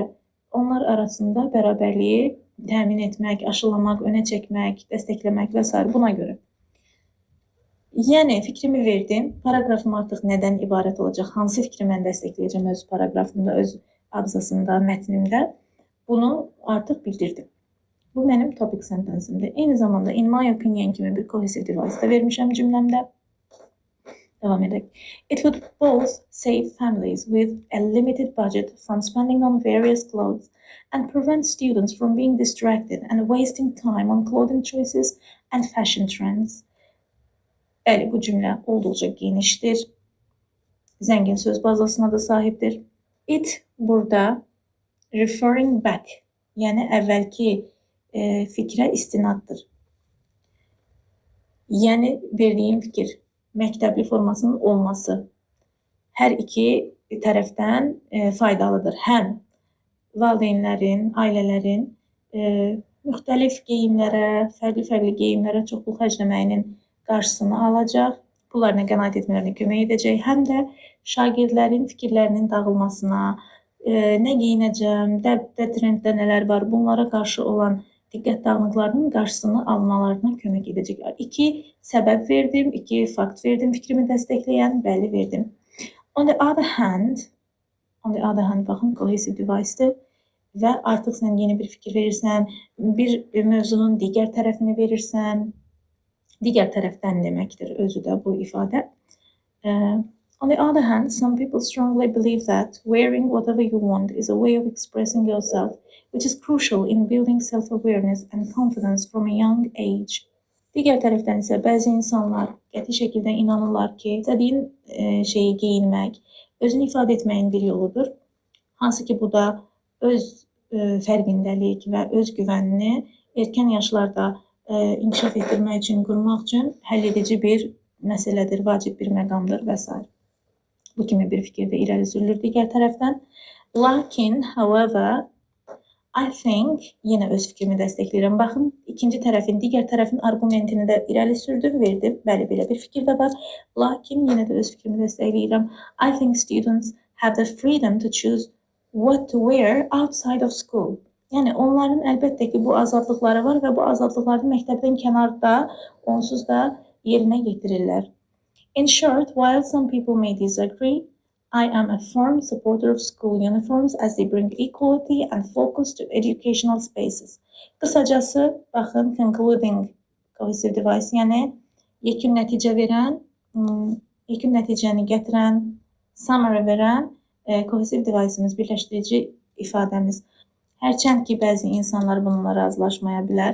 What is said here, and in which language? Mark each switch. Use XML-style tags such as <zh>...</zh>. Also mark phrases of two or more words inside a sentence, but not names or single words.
<az>Onlar arasında bərabərliyi təmin etmək, aşılamaq, önə çəkmək, dəstəkləmək və s. Buna görə. Yəni, fikrimi verdim. Paragrafım artıq nədən ibarət olacaq? Hansı fikri mən dəstəkləyəcəm öz paragrafımda, öz abzasımda, mətnimdə? Bunu artıq bildirdim. Bu mənim</az> <en>topic sentensimdir.</en> <az>Eyni zamanda</az> <en>in my opinion</en> <az>kimi bir</az> <en>cohesive device</en> <az>da vermişəm cümləmdə. Devam edək.</az> <en>It would both save families with a limited budget from spending on various clothes and prevent students from being distracted and wasting time on clothing choices and fashion trends.</en> <az>Bəli, bu cümlə olduqca genişdir. Zəngin söz bazasına da sahibdir.</az> <en>It burada referring back,</en> <az>yəni əvvəlki fikrə istinaddır. Yəni, verdiyim fikir, məktəbli formasının olması hər iki tərəfdən faydalıdır. Həm valideynlərin, ailələrin müxtəlif geyimlərə, fərqli geyimlərə çoxlu xərcləməyinin qarşısını alacaq, pullarına qənaət etmələrinə kömək edəcək, həm də şagirdlərin fikirlərinin dağılmasına, nə geyinəcəm, dəbdə trenddə nələr var, bunlara qarşı olan diqqət dağınıqlarının qarşısını almalarına kömək edəcək. 2 səbəb verdim, 2 fakt verdim, fikrimi dəstəkləyən, bəli verdim.</az> <en>On the other hand,</en> <az>baxın,</az> <en>cohesive device-dir</en> <az>və artıq sən yeni bir fikir verirsən, bir mövzunun digər tərəfini verirsən, digər tərəfdən deməkdir özü də bu ifadə.</az> <en>On the other hand, some people strongly believe that wearing whatever you want is a way of expressing yourself, which is crucial in building self-awareness and confidence from a young age.</en> <az>Digər tərəfdən isə bəzi insanlar qəti şəkildə inanırlar ki, istədiyin şeyi geyinmək, özünü ifadə etməyin bir yoludur. Hansı ki, bu da öz fərqindəlik və öz güvənini erkən yaşlarda inkişaf etdirmək üçün, qurmaq üçün həll edici bir məsələdir, vacib bir məqamdır və s. Bu kimi bir fikir də irəli sürülür digər tərəfdən. Lakin,</az> <en>however, I think,</en> <az>yenə öz fikrimi dəstəkləyirəm. Baxın, ikinci tərəfin, digər tərəfin argumentini də irəli sürdüm, verdim. Bəli, belə bir fikir də var. Lakin, yenə də öz fikrimi dəstəkləyirəm.</az> <en>I think students have the freedom to choose what to wear outside of school.</en> <az>Yəni, onların əlbəttə ki, bu azadlıqları var və bu azadlıqları məktəbdən kənarda, onsuz da yerinə yetirirlər.</az> <en>In short, while some people may disagree, I am a firm supporter of school uniforms as they bring equality and focus to educational spaces.</en> <az>Qısacası, baxın,</az> <en>concluding cohesive device,</en> <az>yəni yekun nəticə verən, yekun nəticəni gətirən, summary verən</az> <en>cohesive device'imiz,</en> <az>birləşdirici ifadəmiz. Hərçənd ki, bəzi insanlar bununla razılaşmaya bilər.</az>